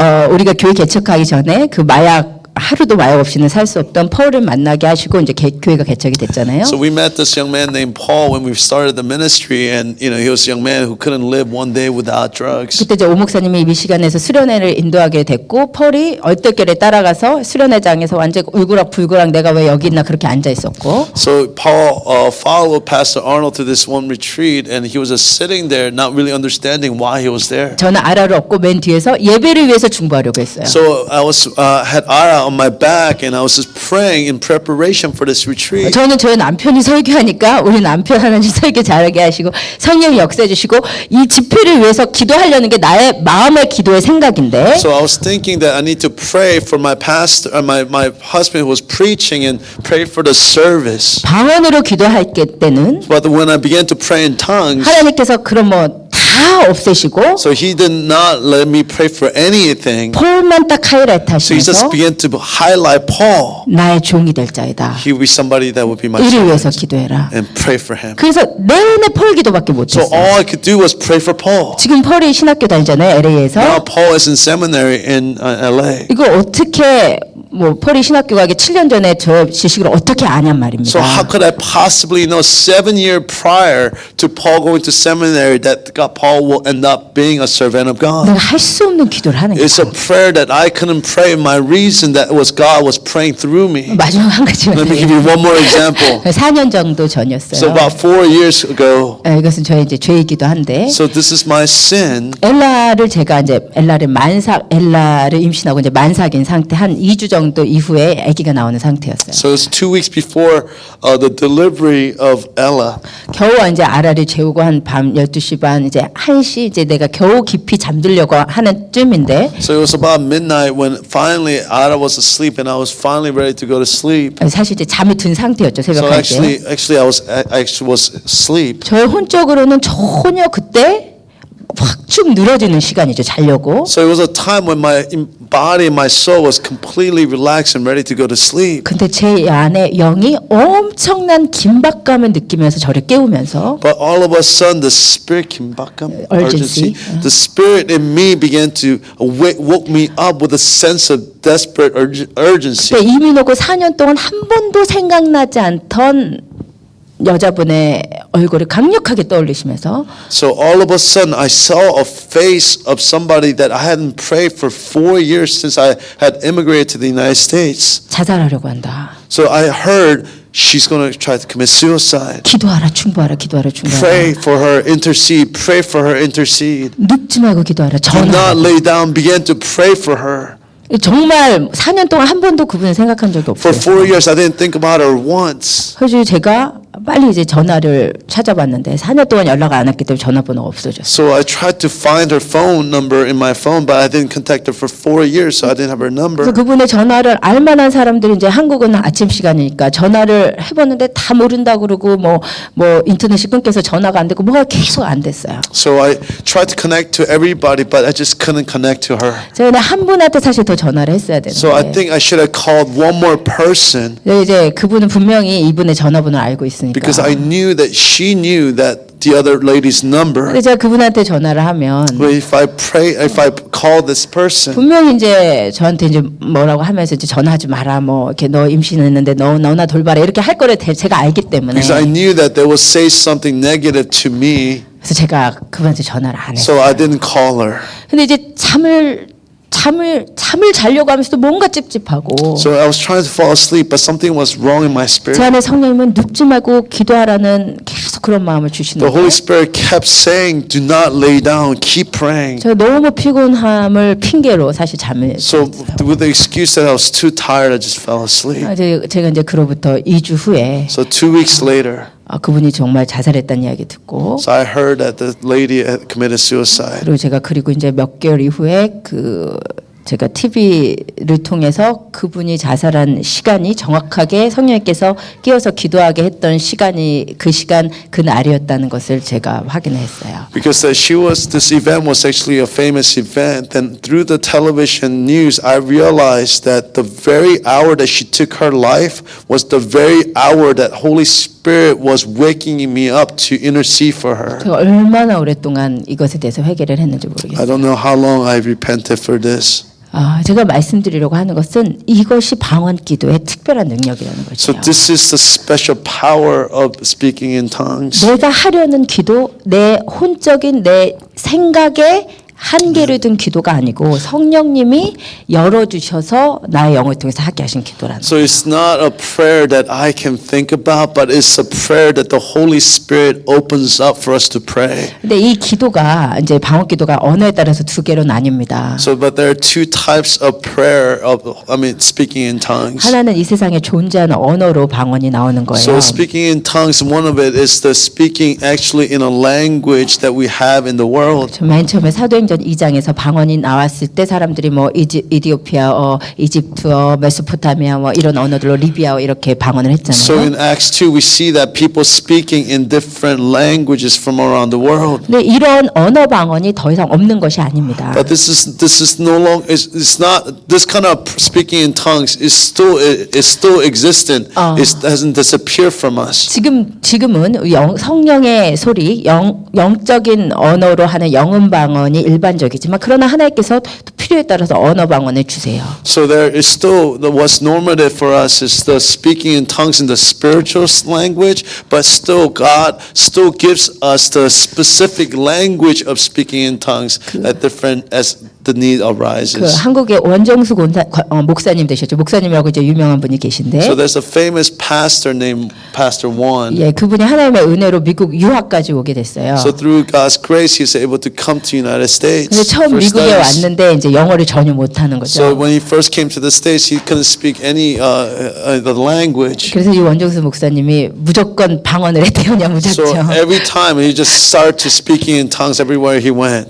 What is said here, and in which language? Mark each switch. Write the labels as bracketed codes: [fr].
[ko] 우리가 교회 개척하기 전에 그 마약 하루도 마약 없이는 살 수 없던 폴을 만나게 하시고 이제 교회가 개척이 됐잖아요. [en] So we met this young man named Paul when we started the ministry, and he was a young man who couldn't live one day without drugs. [ko] 그때 이제 오 목사님이 미시간에서 수련회를 인도하게 됐고 폴이 얼떨결에 따라가서 수련회장에서 완전 울그락불그락 내가 왜 여기 있나 그렇게 앉아 있었고. [en] So Paul followed Pastor Arnold to this one retreat, and he was just sitting there, not really understanding why he was there. [ko] 저는 아라를 업고 맨 뒤에서 예배를 위해서 중보하려고 했어요. [en] So I was had Ara on my back, and I was just praying in preparation for this retreat. [ko] 저는 저희 남편이 설교하니까 우리 남편 하나님 설교 잘하게 하시고 성령이 역사해 주시고 이 집회를 위해서 기도하려는 게 나의 마음의 기도의 생각인데. [en] So I was thinking that I need to pray for my pastor, my husband who was preaching, and pray for the service. [ko] 방언으로 기도할 때는 [en] But when I began to pray in tongues, [ko] 하나님께서 그런 뭐 다 없애시고 [en] so he did not let me pray for anything. [ko] 폴만 딱 하이라이트 [en] So he just [ko] 하시면서 [en] began to highlight Paul. [ko] 나의 종이 될 자이다. [en] He will be somebody that would be my [ko] 이를 위해서 [en] servant, [ko] 기도해라. [en] and pray for him. [ko] 그래서 내내 폴 기도밖에 [en] So [ko] 못했어요. [en] all I could do was pray for Paul. [ko] 지금 폴이 신학교 다니잖아요, [en] Now [ko] LA에서. [en] Paul is in seminary in LA. [ko] 이거 어떻게 뭐 폴이 신학교 가기 7년 전에 저 지식을 어떻게 아냔 말입니다. [en] So how could I possibly know 7 years prior to Paul going to seminary that Paul will end up being a servant of God? [ko] 내가 할 수 없는 기도를 하는 거예요. [en] It's a prayer that I couldn't pray. My reason that was God was praying through me. [ko] 마지막 한 가지만 [en] Let me give you one more example. [ko] 4년 정도 [en] So [ko] 전이었어요. [en] about 4 years ago, [ko] 이것은 저의 이제 죄이기도 한데 [en] so this is my sin. [ko] 엘라를 제가 이제 엘라를 임신하고 이제 만삭인 상태 한 2주 정도 이후에 아기가 나오는 상태였어요. [en] So it's 2 weeks before the delivery of Ella. [ko] 겨우 이제 아라를 재우고 한 밤 12시 반 이제 1시 이제 내가 겨우 깊이 잠들려고 하는 쯤인데 [en] So it was about midnight when finally Ada was asleep and I was finally ready to go to sleep. [ko] 사실 이제 잠이 든 상태였죠. [en] So [ko] 새벽 1시에. [en] actually I actually was asleep. [ko] 저의 혼적으로는 전혀 그때 확 쭉 늘어지는 시간이죠. 자려고. [en] So it was a time when my body and my soul was completely relaxed and ready to go to sleep. [ko] 근데 제 안에 영이 엄청난 긴박감을 느끼면서 저를 깨우면서 [en] But all of a sudden, the spirit 긴박감, Urgency. the spirit in me began to woke me up with a sense of desperate urgency. [ko] 그때 이민 오고 4년 동안 한 번도 생각나지 않던 여자분의 얼굴을 강력하게 떠올리시면서 [en] So all of a sudden, I saw a face of somebody that I hadn't prayed for 4 years since I had immigrated to the United States. [ko] 자살하려고 한다. [en] So I heard she's going to try to commit suicide. [ko] 기도하라, 충고하라, 기도하라, 충고하라. [en] Pray for her, intercede. Pray for her, intercede. [ko] 눕지 말고 기도하라. [en] Do not [ko] 전하라. [en] lay down. Begin to pray for her. [ko] 정말 4년 동안 한 번도 그분을 생각한 적이 [en] For [ko] 없어요. [en] 4 years, I didn't think about her once. [ko] 그래서 제가 빨리 이제 전화를 찾아봤는데 4년 동안 연락 안 했기 때문에 전화번호가 없어졌어요. [en] So I tried to find her phone number in my phone, but I didn't contact her for 4 years, so I didn't have her number. [ko] 그래서 그분의 전화를 알만한 사람들이 이제 한국은 아침 시간이니까 전화를 해봤는데 다 모른다 그러고 뭐 인터넷이 끊겨서 전화가 안 되고 뭐가 계속 안 됐어요. [en] So I tried to connect to everybody, but I just couldn't connect to her. [ko] 제가 한 분한테 사실 더 전화를 했어야 [en] So I [ko] 되는데 [en] think I should have called one more person [ko] 이제 그분은 분명히 이분의 전화번호를 알고 있으니까. [en] because I knew that she knew that the other lady's number. [ko] 근데 제가 그분한테 전화를 하면 [en] But if I call this person, [ko] 분명히 이제 저한테 이제 뭐라고 하면서 이제 전화하지 마라 뭐 이렇게 너 임신했는데 너나 돌봐라 이렇게 할 거를 제가 알기 때문에 [en] because I knew that they would say something negative to me, [ko] 그래서 제가 그분한테 전화를 안 [en] so [ko] 했어요. [en] I didn't call her. [ko] 근데 이제 잠을 자려고 하면서도 뭔가 찝찝하고 [en] So I was trying to fall asleep, but something was wrong in my spirit. [ko] 제 안에 성령님은 눕지 말고 기도하라는 계속 그런 마음을 주시는 [en] The Holy [ko] 거예요. [en] Spirit kept saying, "Do not lay down. Keep praying." [ko] 제가 너무 피곤함을 핑계로 사실 잠을 [en] So with the excuse that I was too tired, I just fell asleep. [ko] 제가 이제 그로부터 2주 후에 [en] So 2 weeks later, [ko] 그분이 정말 자살했다는 이야기 듣고 [en] so I heard that the lady had committed suicide. [ko] 그리고 이제 몇 개월 이후에 제가 TV를 통해서 그분이 자살한 시간이 정확하게 성령님께서 끼어서 기도하게 했던 시간이 그 날이었다는 것을 제가 확인했어요. [en] Because this event was actually a famous event, and through the television news, I realized that the very hour that she took her life was the very hour that Holy Spirit was waking me up to intercede for her. [ko] 제가 얼마나 오랫동안 이것에 대해서 회개를 했는지 모르겠어요. [en] I don't know how long I repented for this. [ko] 제가 말씀드리려고 하는 것은 이것이 방언 기도의 특별한 능력이라는 [en] So [ko] 거죠. [en] this is the special power of speaking in tongues. [ko] 내가 하려는 기도, 내 혼적인 내 생각에 한계를 둔 기도가 아니고 성령님이 열어주셔서 나의 영을 통해서 하게 하신 기도라는 [en] So it's not a prayer that I can think about, but it's a prayer that the Holy Spirit opens up for us to pray. [ko] 근데 이 기도가 이제 방언 기도가 언어에 따라서 두 개로 나뉩니다. [en] So, but there are two types of prayer speaking in tongues. [ko] 하나는 이 세상에 존재하는 언어로 방언이 나오는 거예요. [en] So speaking in tongues, one of it is the speaking actually in a language that we have in the world. [ko] 저 맨 처음에 사도행전 2장에서 방언이 나왔을 때 사람들이 뭐 이디오피아어, 이집트어, 메소포타미아 뭐 이런 언어들로 리비아어 이렇게 방언을 [en] So [ko] 했잖아요. [en] in Acts 2, we see that people speaking in different languages from around the world. [ko] 근데 이런 언어 방언이 더 이상 없는 것이 아닙니다. [en] But this is no longer it's not this kind of speaking in tongues is still existent. It hasn't disappeared from us. [ko] 지금은 성령의 소리, 영적인 언어로 하는 영음 방언이 일반적이지만 그러나 하나님께서 또 필요에 따라서 언어 방언을 주세요. [en] So there is still what's normative for us is the speaking in tongues in the spiritual language, but still God still gives us the specific language of speaking in tongues at different as the need 그 arises. [ko] 한국의 원정수 목사님 되셨죠. 목사님이라고 이제 유명한 분이 계신데, [en] So there's a famous pastor named Pastor Juan. [ko] 예, 그분이 하나님의 은혜로 미국 유학까지 오게 됐어요. [en] So through God's grace, he was able to come to the United States. [ko] 근데 처음 [en] for [ko] 미국에 [en] studies. [ko] 왔는데 이제 영어를 전혀 못하는 [en] So [ko] 거죠. [en] when he first came to the States, he couldn't speak any the language. [ko] 그래서 이 원정수 목사님이 무조건 방언을 했대요, 그냥 [en] So [ko] 무작정. [en] every time he just started to speaking in tongues everywhere he went.